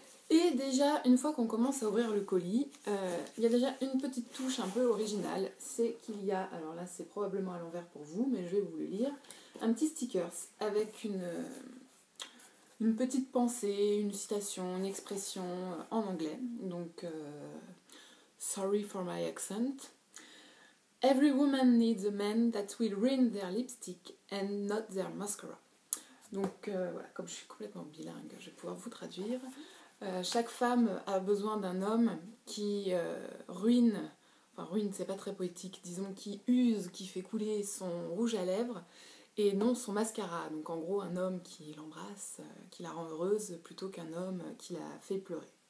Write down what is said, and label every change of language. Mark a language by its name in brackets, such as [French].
[French] Et déjà, une fois qu'on commence à ouvrir le colis, il y a déjà une petite touche un peu originale. C'est qu'il y a, alors là c'est probablement à l'envers pour vous, mais je vais vous le lire, un petit stickers avec une petite pensée, une citation, une expression en anglais. Donc, [English] sorry for my accent. Every woman needs a man that will ruin their lipstick and not their mascara. [French] Donc, voilà, comme je suis complètement bilingue, je vais pouvoir vous traduire. Chaque femme a besoin d'un homme qui ruine, enfin ruine, c'est pas très poétique, disons qui use, qui fait couler son rouge à lèvres et non son mascara. Donc en gros un homme qui l'embrasse, qui la rend heureuse plutôt qu'un homme qui la fait pleurer.